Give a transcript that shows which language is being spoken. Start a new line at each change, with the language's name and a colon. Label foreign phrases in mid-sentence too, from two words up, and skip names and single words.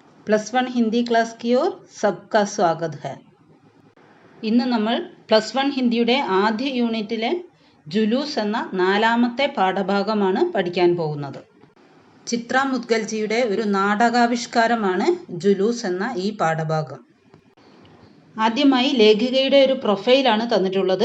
English: +1 Hindi class
Hindi: की ओर सबका स्वागत है.
Malayalam: ഇന്ന് നമ്മൾ +1 ഹിന്ദിയുടെ ആദ്യ യൂണിറ്റിലെ ജുലൂസ് എന്ന നാലാമത്തെ പാഠഭാഗമാണ് പഠിക്കാൻ പോകുന്നത്. ചിത്ര മുദ്ഗൽജിയുടെ ഒരു നാടകാവിഷ്കാരമാണ് ജുലൂസ് എന്ന ഈ പാഠഭാഗം. ആദ്യമായി ലേഖികയുടെ ഒരു പ്രൊഫൈലാണ് തന്നിട്ടുള്ളത്.